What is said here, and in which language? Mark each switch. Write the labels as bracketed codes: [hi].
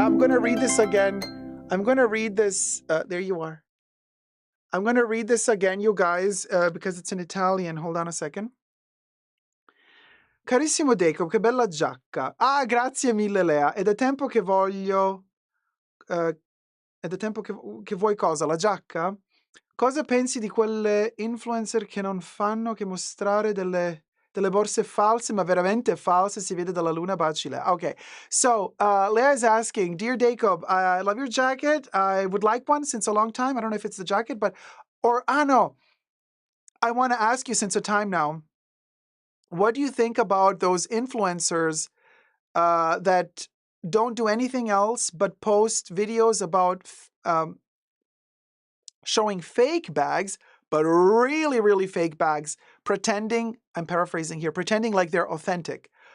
[en] I'm going to read this again. I'm going to read this. There you are. I'm going to read this again, you guys, because it's in Italian. Hold on a second. [it] Carissimo Dacob, che bella giacca. Ah, grazie mille, Lea. È da tempo che voglio... è da tempo che vuoi cosa? La giacca? Cosa pensi di quelle influencer che non fanno che mostrare delle borse false, ma veramente false, si vede dalla luna, baci Lea. [en] Okay, so Lea is asking, Dear Dacob, I love your jacket. I would like one since a long time. I don't know if it's the jacket, but... no. I want to ask you since a time now, what do you think about those influencers that don't do anything else but post videos about showing fake bags, but really, really fake bags, pretending, I'm paraphrasing here, pretending like they're authentic.